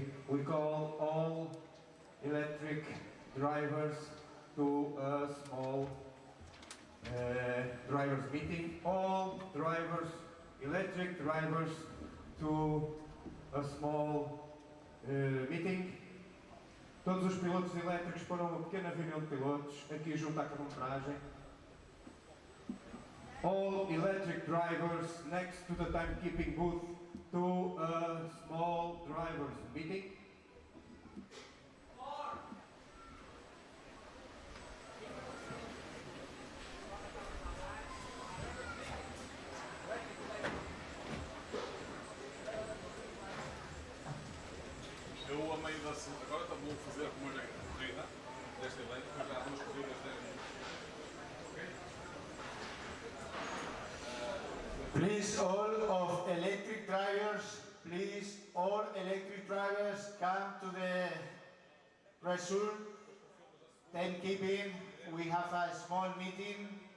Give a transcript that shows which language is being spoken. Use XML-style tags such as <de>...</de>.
<en>We call all electric drivers to a small drivers meeting. All drivers, electric drivers, to a small meeting.</en> <pt>Todos os pilotos elétricos para uma pequena reunião de pilotos aqui junto à cronometragem.</pt> <en>All electric drivers next to the timekeeping booth to a small drivers meeting.</en> <pt>Eu, a meio da semana, agora vou fazer como hoje a corrida desta elétrica, mas já há duas corridas desta.</pt> <en>Please, all of electric drivers, please, all electric drivers come to the result. Timekeeping, we have a small meeting.</en>